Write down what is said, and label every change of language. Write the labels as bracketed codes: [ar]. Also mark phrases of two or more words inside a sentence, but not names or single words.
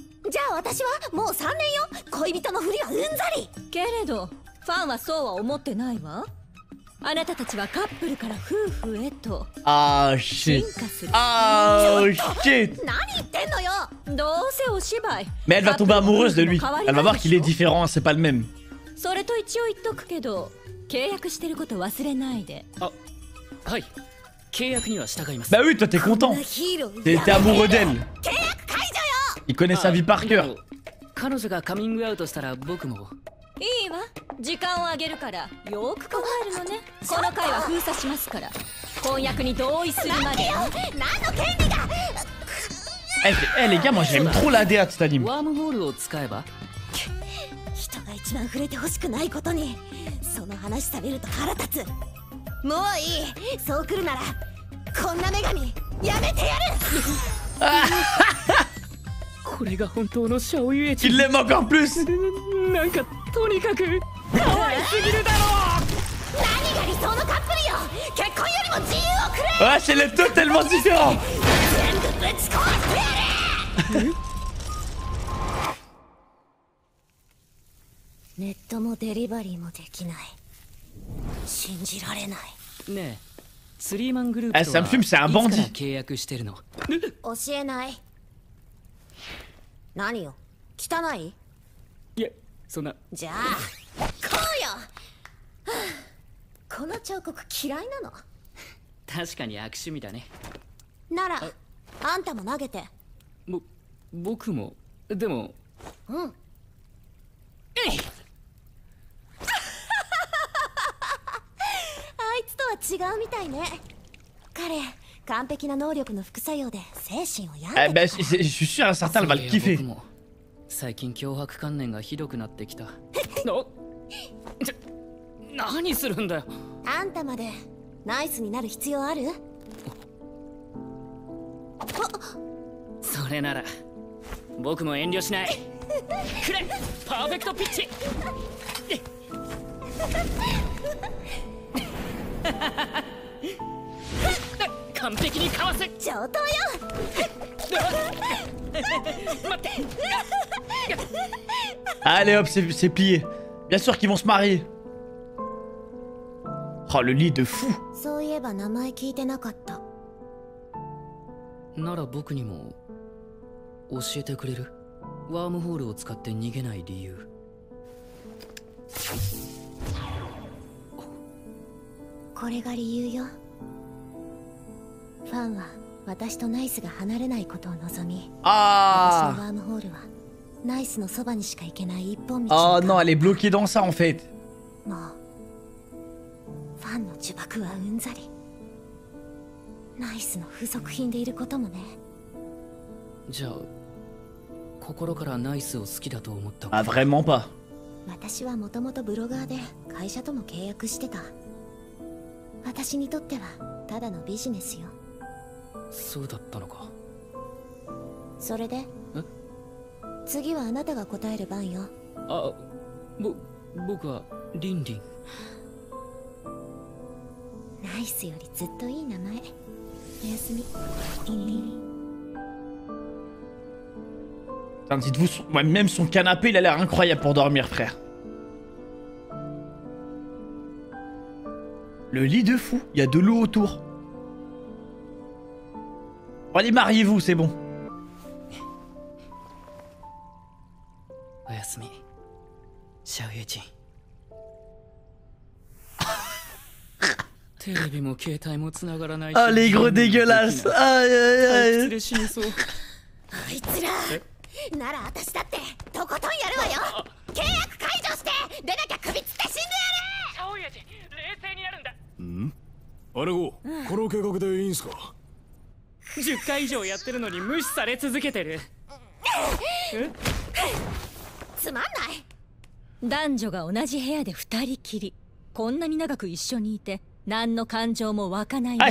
[ja] じゃあ私はもう3年よ。恋人のふりはうんざり。けれどファンはそうは思ってないわ。あなたたちはカップルから夫婦へと Ah 進 [en] shit. [ja] 化する。 [en] Ah shit. [ja] 何言ってんのよ。どうせお芝居。 [fr] Mais elle va tomber amoureuse de lui. Elle va voir qu'il est différent, c'est pas le même. [ja] それと一応言っとくけど、契約してること忘れないで。あ、はい。契約には従います。 [fr] Bah oui, toi t'es content. T'es amoureux d'elle. [ja] 契約解除よ。 [fr] Il connaît sa vie par cœur. [ja] 彼女がカミングアウトしたら僕も。いいわ、時間をあげるからよーく考えるのね。この回は封鎖しますから、婚約に同意するまでよ。何の権利が。 [fr] Eh les gars, moi j'aime trop la DA de cet anime. [ja] ワームホールを使えば。人が一番触れてほしくないことにその話されると腹立つ。もういい。そう来るならこんな女神やめてやる。これが本当のシャオユエチン。 [fr] Il l'aime encore plus. [ja] なんかとにかく可愛すぎるだろう。何が理想のカップルよ。結婚よりも自由をくれ。 [fr] Ouais, c'est les deux tellement différents. [ja] 全部ぶち壊してやる。ネットもデリバリーもできない。信じられない。ねえ、スリーマングループと [fr] Ça me fume, c'est un [ja] はいつから [fr] bandit. [ja] 契約してるの。教えない。何よ、汚い。いや、そんな。じゃあこうよ。はあ、この彫刻嫌いなの。確かに悪趣味だね。ならあんたも投げて。僕も。でも。うん。えい。あいつとは違うみたいね。彼完璧な能力の副作用で精神を病んで。 [fr] Eh ben, je suis sûr un certain, elle va le kiffer. [ja] 最近脅迫観念がひどくなってきた。何するんだよ。あんたまでナイスになる必要ある？それなら僕も遠慮しない。くれパーフェクトピッチ。完璧にかわす。上等よ。 [fr] Allez hop, c'est plié. Bien sûr qu'ils vont se marier. Oh, le lit de fou. [ja] そういえば名前聞いてなかった。なら僕にも教えてくれる？ワームホールを使って逃げない理由。これが理由よ。ファンは私とナイスが離れないことを望み、私のワームホールはナイスのそばにしか行けない一本道。 [fr] Oh non, elle est bloquée dans ça en fait. [ja] もうファンの呪縛はうんざり。ナイスの付属品でいることもね。じゃあ心からナイスを好きだと思った。 [fr] Ah vraiment pas. [ja] 私はもともとブロガーで会社とも契約してた。私にとってはただのビジネスよ。そうだったのか。それで次はあなたが答える番よ。あ、僕はリンリン。ナイスよりずっといい名前。おやすみ、リンリン。 [fr] Putain, dites-vous, même son canapé, il a l'air incroyable pour dormir, frère. Le lit de fou, il y a de l'eau autour. Bon, allez, mariez-vous, c'est bon. [ja] おやすみ、シャオユジン。テレビも携帯も繋がらないし。 [fr] Ah, les gros dégueulasses. Aïe, aïe, aïe. [ja] あいつらなら私だってとことんやるわよ。契約解除して出なきゃ首つって死んでやる。シャオユジン、冷静になるんだ。アナゴ、この計画でいいんすか？10回以上やってるのに無視され続けてる。つまんない。男女が同じ部屋で2人きり、こんなに長く一緒にいて何の感情も湧かない。